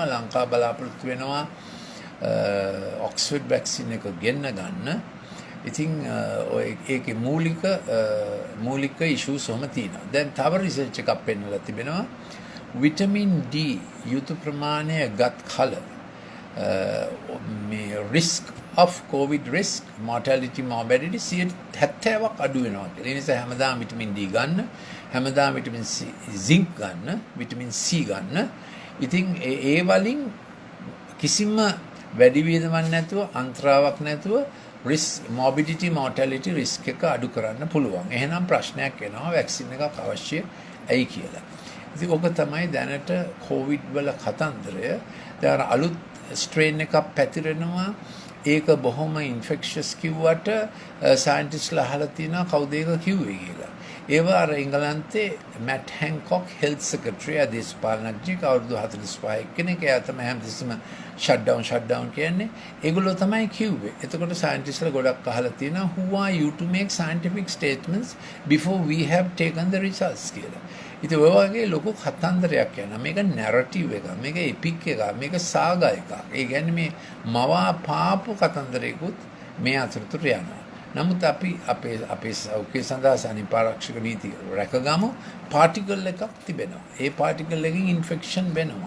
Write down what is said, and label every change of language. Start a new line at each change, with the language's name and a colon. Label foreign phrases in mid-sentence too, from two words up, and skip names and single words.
Sinhala: ලංකාව බලාපොරොත්තු වෙනවා Oxford vaccine එක ගෙන්න ගන්න. ඉතින් ඔය ඒකේ මූලික issues ඔහම තියෙනවා. දැන් තව research එකක් පෙන්නලා තිබෙනවා විටමින් D යුතු ප්‍රමාණය ගත් කල මේ
English: risk of covid risk mortality morbidity
Sinhala: 70ක් අඩු වෙනවා කියලා. ඒ නිසා හැමදාම විටමින් D ගන්න, හැමදාම විටමින් C zinc ගන්න, විටමින් C ගන්න. ඉතින් ඒ වලින් කිසිම වැඩි වියදමක් නැතුව අන්තරාවක් නැතුව
English: risk morbidity mortality risk
Sinhala: එක අඩු කරන්න පුළුවන්. එහෙනම් ප්‍රශ්නයක් එනවා වැක්සින් එකක් අවශ්‍ය ඇයි කියලා. ඉතින් ඔක තමයි දැනට කොවිඩ් වල කතන්දරය. දැන් අලුත් ස්ට්‍රේන් එකක් පැතිරෙනවා. ඒක බොහොම ඉන්ෆෙක්ෂස් කිව්වට සයන්ටිස්ට්ලා අහලා තියෙනවා කවුද ඒක කිව්වේ කියලා. ඒව අර එංගලන්තේ මැට් හැන්කොක්
English: health secretary
Sinhala: දේශපාලනඥයෙක් අවුරුදු 45 කෙනෙක්. එයා තමයි හැමතිස්සෙම shutdown කියන්නේ. ඒගොල්ලෝ තමයි කිව්වේ. එතකොට සයන්ටිස්ට්ලා ගොඩක් අහලා තියෙනවා
English: who are you to make scientific statements before we have taken the results
Sinhala: කියලා. ඉතින් ඔය වගේ ලොකු කතන්දරයක් යනවා. මේක නැරටිව් එකක්. මේක එපික් එකක්. මේක සාගා එකක්. ඒ කියන්නේ මේ මවා පාපු කතන්දරයකුත් මේ අතරතුර යනවා. නමුත් අපි අපේ සෞඛ්‍ය සඳහා සනීපාරක්ෂක නීති රැකගමු. පාටිකල් එකක් තිබෙනවා. ඒ පාටිකල් එකකින් ඉන්ෆෙක්ෂන් වෙනවා.